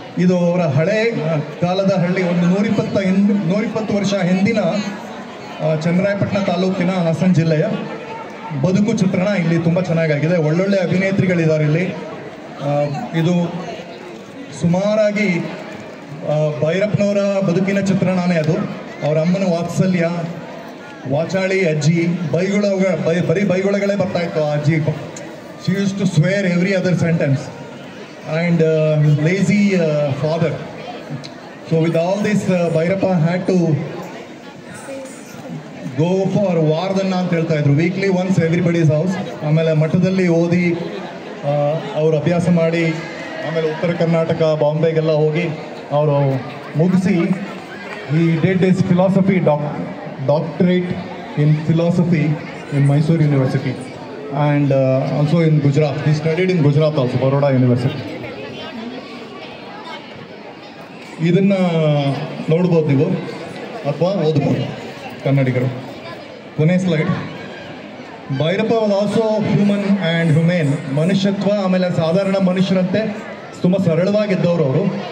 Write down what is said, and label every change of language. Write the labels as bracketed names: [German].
[Kannada] ಇದು ಅವರ ಹಳೆ ಕಾಲದ ಹಳ್ಳಿ, ಒಂದು 120 ವರ್ಷ ಹಿಂದಿನ ಚನ್ನರಾಯಪಟ್ಟಣ ತಾಲೂಕಿನ ಹಾಸನ ಜಿಲ್ಲೆಯ ಬದುಕು ಚಿತ್ರಣ ಇಲ್ಲಿ ತುಂಬ ಚೆನ್ನಾಗಾಗಿದೆ. ಒಳ್ಳೊಳ್ಳೆ ಅಭಿನೇತ್ರಿಗಳಿದ್ದಾರೆ ಇಲ್ಲಿ. ಇದು ಸುಮಾರಾಗಿ ಭೈರಪ್ಪನವರ ಬದುಕಿನ ಚಿತ್ರಣನೇ ಅದು. ಅವರ ಅಮ್ಮನ ವಾತ್ಸಲ್ಯ, ವಾಚಾಳಿ ಅಜ್ಜಿ, ಬರೀ ಬೈಗುಳಗಳೇ ಬರ್ತಾಯಿತ್ತು ಆ ಅಜ್ಜಿ. [English] She used to swear every other sentence, and his lazy father. So with all this, Bhairappa had to go for [Kannada] ವಾರದನ್ನ ಅಂತ ಹೇಳ್ತಾ ಇದ್ರು. [English] Weekly once everybody's house. [Kannada] ಆಮೇಲೆ ಮಠದಲ್ಲಿ ಓದಿ ಅವರು ಅಭ್ಯಾಸ ಮಾಡಿ, ಆಮೇಲೆ ಉತ್ತರ ಕರ್ನಾಟಕ ಬಾಂಬೆಗೆಲ್ಲ ಹೋಗಿ ಅವರು ಮುಗಿಸಿ [English] he did his philosophy doctorate in philosophy in Mysore University. And also in Gujarat. He studied in Gujarat also, Baroda University. [Kannada] ಇದನ್ನು ನೋಡ್ಬೋದು ನೀವು ಅಥವಾ ಓದ್ಬೋದು ಕನ್ನಡಿಗರು. ಕೊನೆ slide. Bhyrappa [English] Was also human and humane. [Kannada] ಮನುಷ್ಯತ್ವ, ಆಮೇಲೆ ಸಾಧಾರಣ ಮನುಷ್ಯರಂತೆ ತುಂಬ ಸರಳವಾಗಿದ್ದವರು ಅವರು.